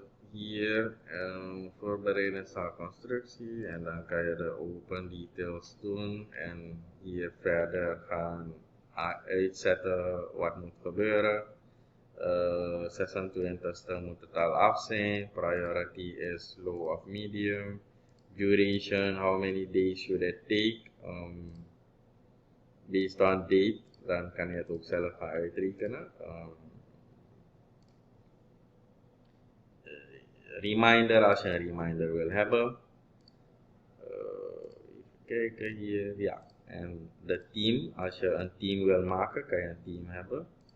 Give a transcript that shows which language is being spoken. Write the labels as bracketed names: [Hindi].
[Dutch] Hier voorbereiden constructie en dan kan je de open details doen en hier verder gaan uitzetten wat moet gebeuren. 26e moet het al af zijn. [English] Priority is low of medium. Duration, how many days should it take? Based on date, [Dutch] dan kan je het ook zelf gaan uitrekenen. Reminder als je een reminder wil hebben. Even kijken hier, ja. En de team, als je een team wil maken, kan je een team hebben.